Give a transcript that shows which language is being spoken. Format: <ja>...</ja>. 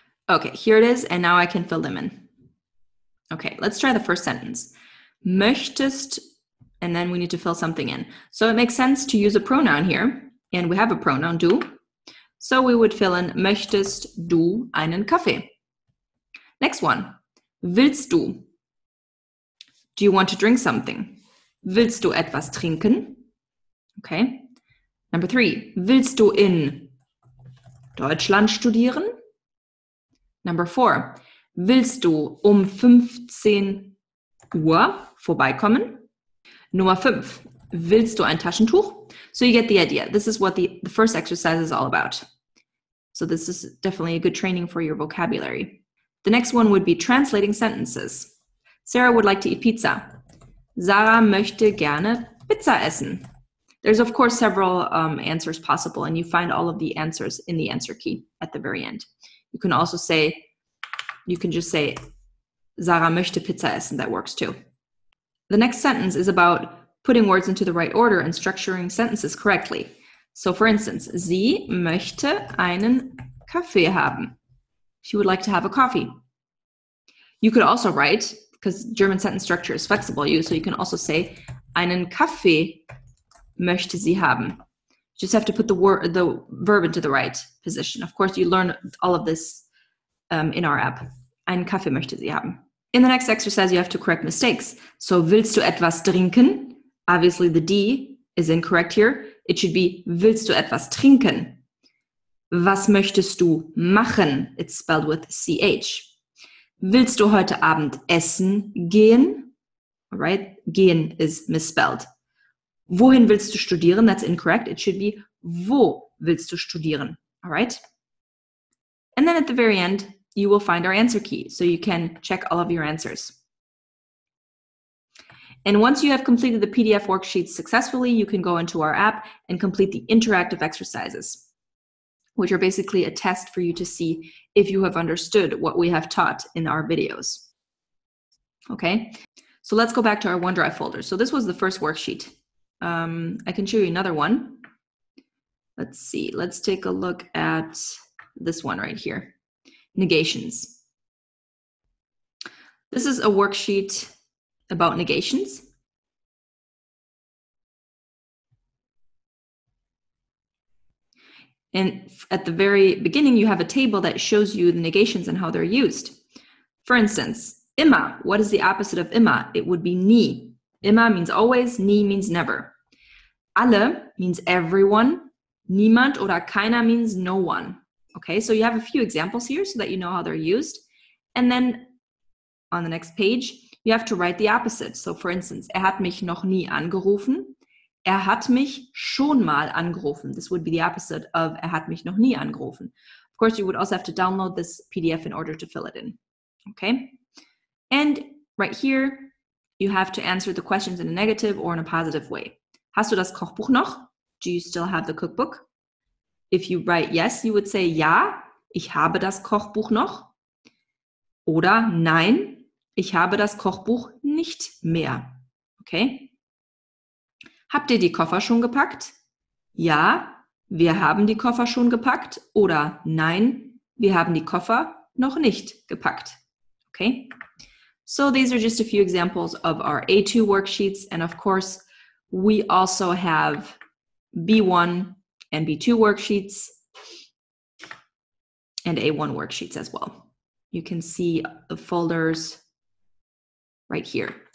<en>Okay, here it is, and now I can fill them in. Okay, let's try the first sentence. Möchtest, and then we need to fill something in. So it makes sense to use a pronoun here, and we have a pronoun, du. So we would fill in,</en> <de>möchtest du einen Kaffee?</de> <en>Next one,</en> <de>willst du?</de> <en>Do you want to drink something?</en> <de>Willst du etwas trinken? Okay. Number 3, willst du in Deutschland studieren? Number 4, willst du 15 Uhr vorbeikommen? Nummer 5, willst du ein Taschentuch?</de> <en>So you get the idea. This is what the first exercise is all about. So this is definitely a good training for your vocabulary. The next one would be translating sentences. Sarah would like to eat pizza.</en> <de>Sarah möchte gerne Pizza essen.</de> <en>There's of course several answers possible, and you find all of the answers in the answer key at the very end. You can also just say,</en> <de>Sarah möchte Pizza essen.</de> <en>That works too. The next sentence is about putting words into the right order and structuring sentences correctly.</en> <de>So for instance, sie möchte einen Kaffee haben.</de> <en>She would like to have a coffee. You could also write, because German sentence structure is flexible, so you can also say,</en> <de>einen Kaffee möchte sie haben.</de> <en>You just have to put the verb into the right position. Of course, you learn all of this in our app.</en> <de>Einen Kaffee möchte sie haben.</de> <en>In the next exercise, you have to correct mistakes.</en> <de>So, willst du etwas trinken?</de> <en>Obviously, the D is incorrect here. It should be,</en> <de>willst du etwas trinken? Was möchtest du machen?</de> <en>It's spelled with CH.</en> <de>Willst du heute Abend essen gehen?</de> <en>All right, gehen is misspelled.</en> <de>Wohin willst du studieren?</de> <en>That's incorrect. It should be,</en> <de>wo willst du studieren?</de> <en>All right. And then at the very end, you will find our answer key, so you can check all of your answers. And once you have completed the PDF worksheets successfully, you can go into our app and complete the interactive exercises, which are basically a test for you to see if you have understood what we have taught in our videos. Okay, so let's go back to our OneDrive folder. So this was the first worksheet. I can show you another one. Let's see, let's take a look at this one right here. Negations. This is a worksheet about negations. And at the very beginning, you have a table that shows you the negations and how they're used. For instance, immer. What is the opposite of immer? It would be nie. Immer means always, nie means never. Alle means everyone,</en> <de>Niemand oder keiner means no one.</de> <en>Okay, so you have a few examples here so that you know how they're used. And then on the next page, you have to write the opposite.</en> <de>So for instance, er hat mich noch nie angerufen. Er hat mich schon mal angerufen.</de> <en>This would be the opposite of</en> <de>er hat mich noch nie angerufen.</de> <en>Of course, you would also have to download this PDF in order to fill it in. Okay? And right here, you have to answer the questions in a negative or in a positive way.</en> <de>Hast du das Kochbuch noch?</de> <en>Do you still have the cookbook? If you write yes, you would say</en> <de>ja, ich habe das Kochbuch noch. Oder nein, ich habe das Kochbuch nicht mehr. Okay? Habt ihr die Koffer schon gepackt? Ja, wir haben die Koffer schon gepackt. Oder nein, wir haben die Koffer noch nicht gepackt.</de> <en>Okay? So these are just a few examples of our A2 worksheets. And of course, we also have B1 and B2 worksheets and A1 worksheets as well. You can see the folders right here.</en>